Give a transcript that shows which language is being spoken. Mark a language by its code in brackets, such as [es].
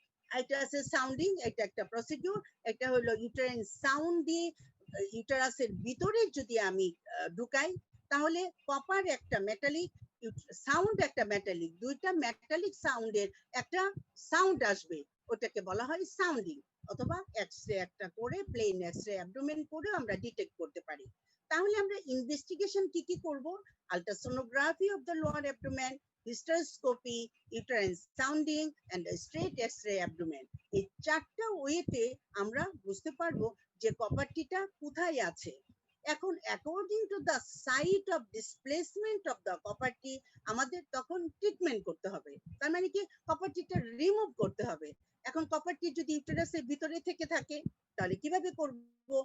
[bn] এটা আছে সাউন্ডিং, এটা একটা প্রসিডিউর। এটা হলো ইউটেরাইন সাউন্ড দিয়ে ইউটেরাসের ভিতরে যদি আমি ঢুকাই, তাহলে কপার একটা মেটালিক, সাউন্ড একটা মেটালিক, দুইটা মেটালিক সাউন্ডের একটা সাউন্ড আসবে, ওটাকে বলা হয় সাউন্ডিং। অথবা এক্সরে একটা করে, প্লেন এক্সরে অ্যাবডোমেন করে আমরা ডিটেক্ট করতে পারি। তাহলে আমরা ইনভেস্টিগেশন কি কি করব? [en] Ultrasonography of the lower abdomen, hysteroscopy, uterine sounding and a straight x-ray abdomen. [bn] এই চারটা ওয়েতে আমরা বুঝতে পারবো যে কপারটিটা কোথায় আছে। এখন [en] according to the site of displacement of the copper T [bn] আমাদের তখন ট্রিটমেন্ট করতে হবে। তার মানে কি কপারটিটা রিমুভ করতে হবে। এখন কপারটি যদি ইউটেরাসের ভিতরে থেকে থাকে, তাহলে কিভাবে করব?